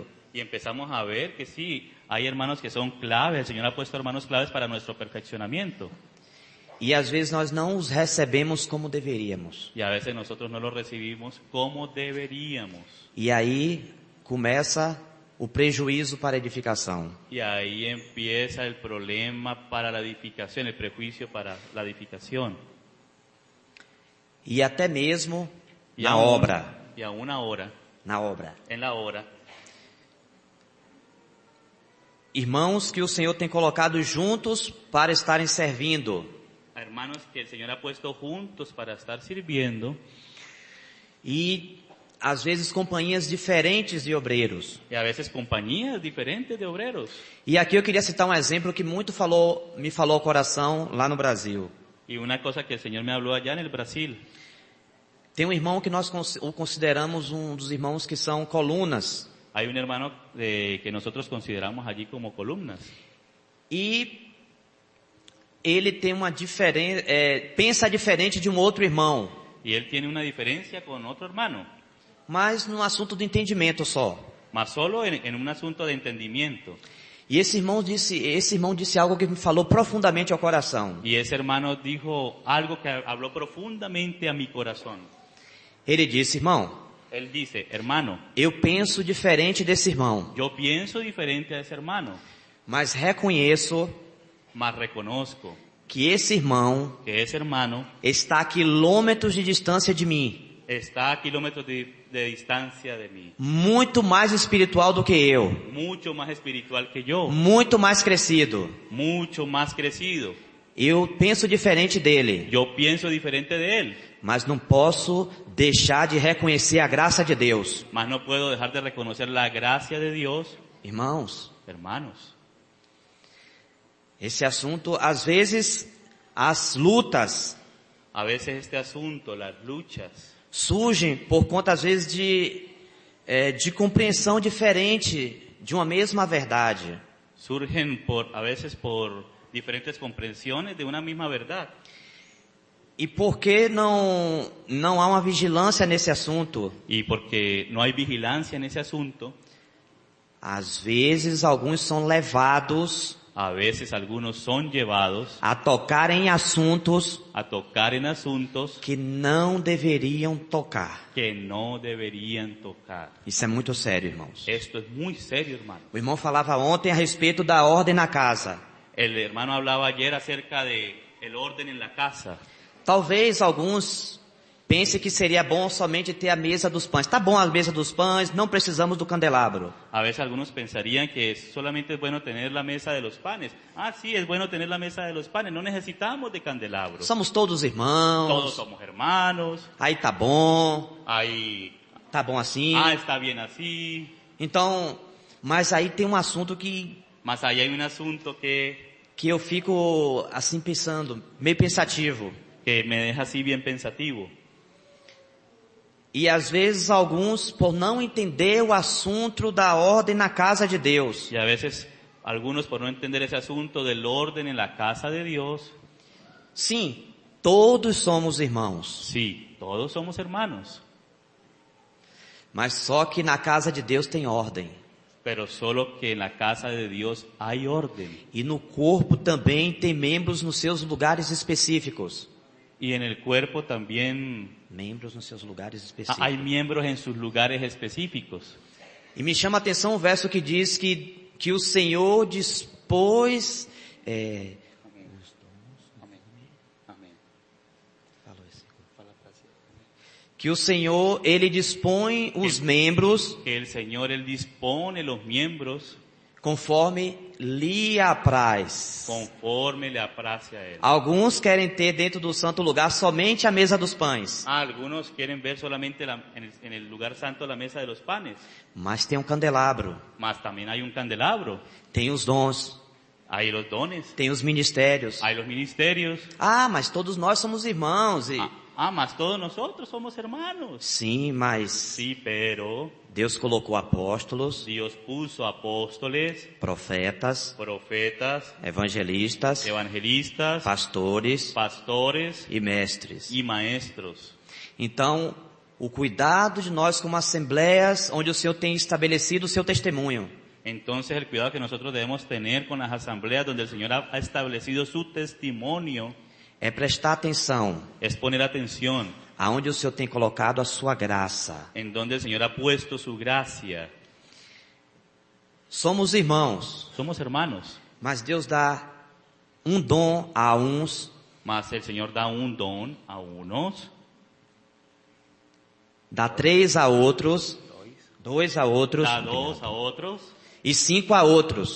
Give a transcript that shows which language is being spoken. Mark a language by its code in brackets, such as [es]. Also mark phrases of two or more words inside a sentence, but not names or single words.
[es] Y empezamos a ver que sí, hay hermanos que son claves, el Señor ha puesto hermanos claves para nuestro perfeccionamiento. [pt] e às vezes nós não os recebemos como deveríamos. [es] Y a veces nosotros no lo recibimos como deberíamos. [pt] E aí começa o prejuízo para a edificação. [es] Y ahí empieza el problema para la edificación, el prejuicio para la edificación. [pt] E até mesmo [es] Y [pt] na [es] aún- [pt] obra. [es] Y aún ahora, [pt] Na obra. [es] en la obra, [pt] Irmãos que o Senhor tem colocado juntos para estarem servindo. [es] a hermanos que el Señor ha puesto juntos para estar sirviendo, [pt] E às vezes companhias diferentes de obreiros. [es] y a veces compañías diferentes de obreros. [pt] E aqui eu queria citar um exemplo que me falou ao coração lá no Brasil. [es] Y una cosa que el Señor me habló allá en el Brasil, [pt] Tem um irmão que nós o consideramos um dos irmãos que são colunas. [es] hay un hermano que nosotros consideramos allí como columnas. [pt] E ele tem uma diferença, pensa diferente de um outro irmão, [es] y él tiene una diferencia con otro hermano, [pt] mas num assunto do entendimento só. [es] mas solo en un asunto de entendimiento. [pt] E esse irmão disse algo que me falou profundamente ao coração. [es] Y ese hermano dijo algo que habló profundamente a mi corazón. [pt] Ele disse, irmão, [es] Él dice, hermano, [pt] eu penso diferente desse irmão, [es] yo pienso diferente a ese hermano, [pt] mas reconheço [es] mas reconozco [pt] que esse irmão [es] que ese hermano [pt] está a quilômetros de distância de mim, [es] está a kilómetros de distancia de mí, [pt] muito mais espiritual do que eu, [es] mucho más espiritual que yo, [pt] muito mais crescido. [es] mucho más crecido. [pt] Eu penso diferente dele, [es] Yo pienso diferente de él, [pt] mas não posso deixar de reconhecer a graça de Deus. [es] mas no puedo dejar de reconocer la gracia de Dios. [pt] Irmãos, [es] Hermanos, [pt] esse assunto, às vezes, as lutas [es] a veces este asunto, las luchas, [pt] surgem por conta, às vezes, de compreensão diferente de uma mesma verdade. [es] surgen a veces por diferentes comprensiones de una misma verdad. [pt] E por que não há uma vigilância nesse assunto? [es] Y porque no hay vigilancia en ese asunto, [pt] Às vezes, alguns são levados [es] a veces algunos son llevados [pt] a tocar em assuntos [es] a tocar en asuntos [pt] que não deveriam tocar. [es] que no deberían tocar. [pt] Isso é muito sério, irmãos. [es] Esto es muy serio, hermano. [pt] O irmão falava ontem a respeito da ordem na casa. [es] El hermano hablaba ayer acerca de el orden en la casa. [pt] Talvez alguns pensem que seria bom somente ter a mesa dos pães. Tá bom a mesa dos pães, não precisamos do candelabro. [es] A veces algunos pensarían que solamente es bueno tener la mesa de los panes. Ah, sí, es bueno tener la mesa de los panes. No necesitamos de candelabro. [pt] Somos todos [es] Todos [pt] irmãos. [es] somos hermanos. [pt] Aí tá bom. [es] Ahí, [pt] Tá bom assim. [es] está bien así. [pt] Então, mas aí tem um assunto que [es] Mas ahí hay un asunto que [pt] eu fico assim pensando, meio pensativo. [es] me deja así bien pensativo. [pt] E às vezes alguns, por não entender o assunto da ordem na casa de Deus, [es] Y a veces algunos por no entender ese asunto del orden en la casa de Dios, [pt] sim, todos somos irmãos, [es] sí, todos somos hermanos, [pt] mas só que na casa de Deus tem ordem. [es] pero solo que en la casa de Dios hay orden. [pt] E no corpo também tem membros nos seus lugares específicos. [es] Y en el cuerpo también [pt] Membros nos seus lugares específicos. [es] hay miembros en sus lugares específicos. [pt] E me chama a atenção o verso que diz que o Senhor dispôs... Que o Senhor, Ele dispõe os membros [es] Que el Señor, Él dispone los miembros [pt] conforme lhe apraz. [es] conforme le aprace a Él. [pt] Alguns querem ter dentro do santo lugar somente a mesa dos pães, [es] Algunos quieren ver solamente en el lugar santo la mesa de los panes, [pt] mas tem um candelabro, [es] mas también hay un candelabro, [pt] tem os dons, [es] hay los dones, [pt] tem os ministérios. [es] hay los ministerios. [pt] Ah, mas todos nós somos irmãos. [es] Mas todos nosotros somos hermanos. [pt] Sim, mas [es] Sí, pero [pt] Deus colocou apóstolos, [es] Dios puso apóstoles, [pt] profetas, [es] profetas, [pt] evangelistas, [es] evangelistas, [pt] pastores [es] pastores [pt] e mestres. [es] y maestros. [pt] Então, o cuidado de nós como assembleias, onde o Senhor tem estabelecido o seu testemunho, [es] Entonces el cuidado que nosotros debemos tener con las asambleas donde el Señor ha establecido su testimonio [pt] é prestar atenção [es] es poner atención [pt] aonde o Senhor tem colocado a sua graça. [es] en donde el Señor ha puesto su gracia. [pt] Somos irmãos, [es] Somos hermanos, [pt] mas Deus dá um dom a uns, [es] mas el Señor da un don a unos, [pt] dá 3 a outros, 2 a outros [es] da 2 a otros [pt] e 5 a outros.